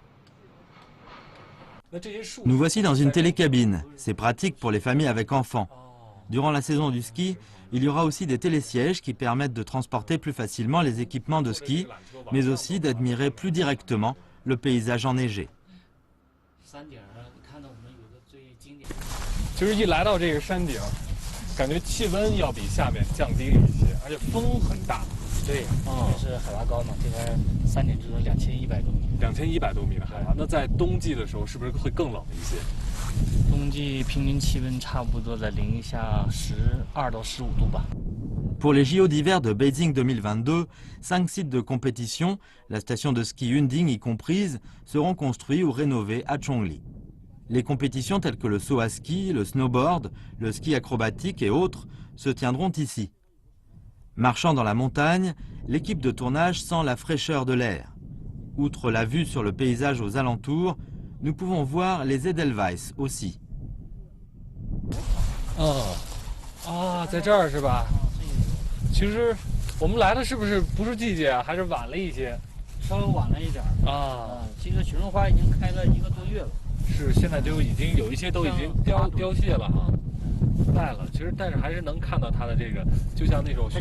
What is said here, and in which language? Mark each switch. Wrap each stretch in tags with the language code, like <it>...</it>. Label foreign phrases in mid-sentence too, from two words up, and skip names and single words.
<fr>Nous voici dans une télécabine. C'est pratique pour les familles avec enfants. Durant la saison du ski, il y aura aussi des télésièges qui permettent de transporter plus facilement les équipements de ski, mais aussi d'admirer plus directement le paysage enneigé.</fr> <zh>其实一来到这个山顶，感觉气温要比下面降低了一些，而且风很大。对，是海拔高嘛，这边山顶就是2100多米。 2100多米的海拔，那在冬季的时候是不是会更冷一些？冬季平均气温差不多在零下12到15度吧。</zh> <fr>Pour les JO d'hiver de Beijing 2022, 5 sites de compétition, la station de ski Yunding y comprise, seront construits ou rénovés à Chongli. Les compétitions telles que le saut à ski, le snowboard, le ski acrobatique et autres se tiendront ici. Marchant dans la montagne, l'équipe de tournage sent la fraîcheur de l'air. Outre la vue sur le paysage aux alentours, nous pouvons voir les Edelweiss aussi.</fr> <zh>在这儿是吧？其实我们来的是不是季节啊？还是晚了一些？稍微晚了一点啊。这个雪绒花已经开了1个多月了。是，现在就已经有一些都已经凋谢了哈，败了。其实但是还是能看到它的这个，就像那种雪花。</zh>